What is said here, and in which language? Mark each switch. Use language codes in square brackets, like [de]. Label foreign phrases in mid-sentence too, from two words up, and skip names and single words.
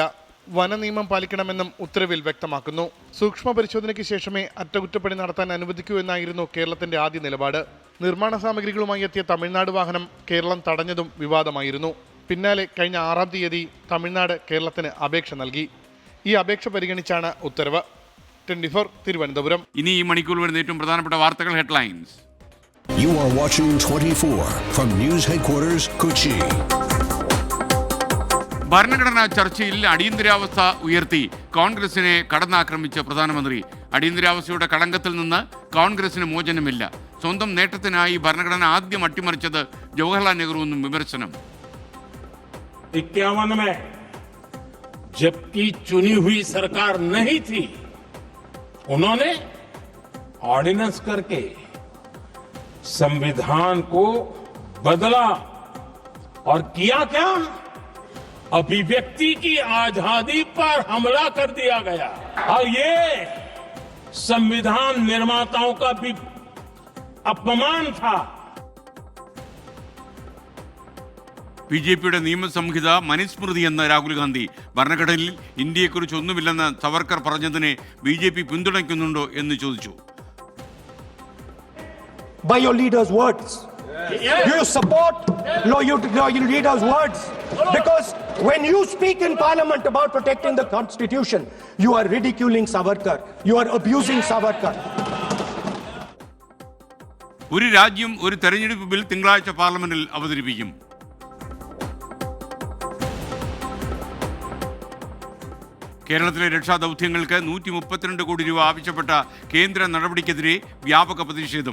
[ml] വനനിയമം പാലിക്കണമെന്നും ഉത്തരവിൽ വ്യക്തമാക്കുന്നു. സൂക്ഷ്മ പരിശോധനയ്ക്ക് ശേഷമേ അറ്റകുറ്റപ്പണി നടത്താൻ അനുവദിക്കൂ എന്നായിരുന്നു കേരളത്തിന്റെ ആദ്യ നിലപാട്. നിർമ്മാണ സാമഗ്രികളുമായി എത്തിയ തമിഴ്നാട് വാഹനം കേരളം തടഞ്ഞതും വിവാദമായിരുന്നു. പിന്നാലെ കഴിഞ്ഞ 6-ാം തീയതി തമിഴ്നാട് കേരളത്തിന് അപേക്ഷ നൽകി. ഈ അപേക്ഷ പരിഗണിച്ചാണ് ഉത്തരവ്. 24 തിരുവനന്തപുരം. ഇനി ഈ മണിക്കൂർ വരുന്ന ഏറ്റവും പ്രധാനപ്പെട്ട വാർത്തകൾ ഹെഡ്ലൈൻസ്. [en] You are watching 24 from News Headquarters, Kochi. [ml] ഭരണഘടനാ ചർച്ചയിൽ അടിയന്തരാവസ്ഥ ഉയർത്തി കോൺഗ്രസിനെ കടന്നാക്രമിച്ച പ്രധാനമന്ത്രി. അടിയന്തരാവസ്ഥയുടെ കളങ്കത്തിൽ നിന്ന് കോൺഗ്രസിന് മോചനമില്ല. സ്വന്തം നേട്ടത്തിനായി ഭരണഘടന ആദ്യം അട്ടിമറിച്ചത് ജവഹർലാൽ നെഹ്റു എന്നും വിമർശനം. [hi] 51 में जबकि चुनी हुई सरकार नहीं थी, उन्होंने ऑर्डिनेंस करके संविधान को बदला और किया क्या? अभिव्यक्ति की आजादी पर हमला कर दिया गया और ये संविधान निर्माताओं का भी अपमान था. [ml] BJPയുടെ നിയമസംഹിത മനുസ്മൃതി എന്ന രാഹുൽ ഗാന്ധി. ഭരണഘടനയിൽ ഇന്ത്യയെക്കുറിച്ച് ഒന്നുമില്ലെന്ന് സവർക്കർ പറഞ്ഞതിനെ BJP പിന്തുണയ്ക്കുന്നുണ്ടോ എന്ന് ചോദിച്ചു. [en] By your leader's words. Do you support your leader's words? Because when you speak in parliament about protecting the constitution, you are ridiculing Savarkar. You are abusing Savarkar. [ml] ഒരു രാജ്യം ഒരു തെരഞ്ഞെടുപ്പ് ബിൽ തിങ്കളാഴ്ച പാർലമെന്റിൽ അവതരിപ്പിക്കും. കേരളത്തിലെ രക്ഷാദൗത്യങ്ങൾക്ക് 132 കോടി രൂപ ആവശ്യപ്പെട്ട കേന്ദ്ര നടപടിക്കെതിരെ വ്യാപക പ്രതിഷേധം.